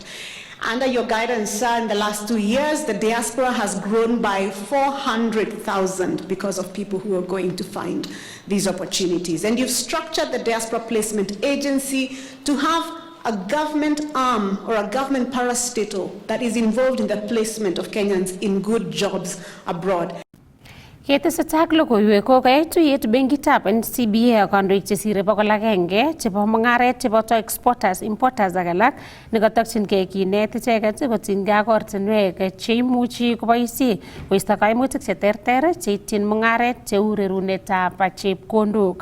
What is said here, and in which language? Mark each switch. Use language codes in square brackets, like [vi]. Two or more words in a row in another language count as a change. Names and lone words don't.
[en] Under your guidance, sir, in the last 2 years, the diaspora has grown by 400,000 because of people who are going to find these opportunities. And you've structured the Diaspora Placement Agency to have a government arm or a government parastatal that is involved in the placement of Kenyans in good jobs abroad. [kln] Ketesetai logoiwek kokoyai tuyet benkitab NCBA ak kandoik chesire 100 chebo mung'aret cheboto exporters, importers ak alak nekotokyinkei kinet icheket kotinygei ak ortinwek cheimuchi koboisie koisto kaimutik cheterter cheityin mung'aret cheu rerunetab chepkondok.